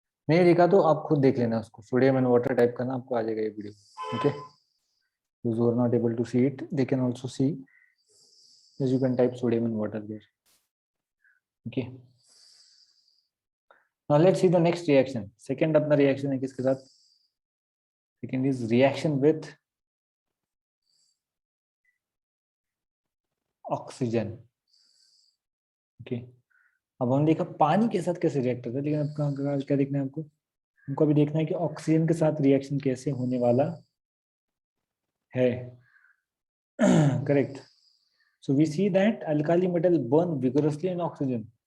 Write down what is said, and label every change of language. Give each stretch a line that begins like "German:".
Hindi: नहीं लिखा तो आप खुद देख लेना उसको. सोडियम एंड वाटर टाइप करना, आपको आ जाएगा ये video.
English: Okay, those who are not able to see it, they can also see, as you can type sodium and water there. Okay, now let's see the next reaction.
Hindi: Second अपना reaction है किसके साथ?
English: Second is reaction with oxygen.
Hindi: Okay, अब हम देखा पानी के साथ कैसे रिएक्ट करता है, लेकिन अब कहाँ क्या देखना है हमको? हमको अभी देखना है कि ऑक्सीजन के साथ रिएक्शन कैसे होने वाला है. Correct.
English: So we see that alkali metal burn vigorously in oxygen.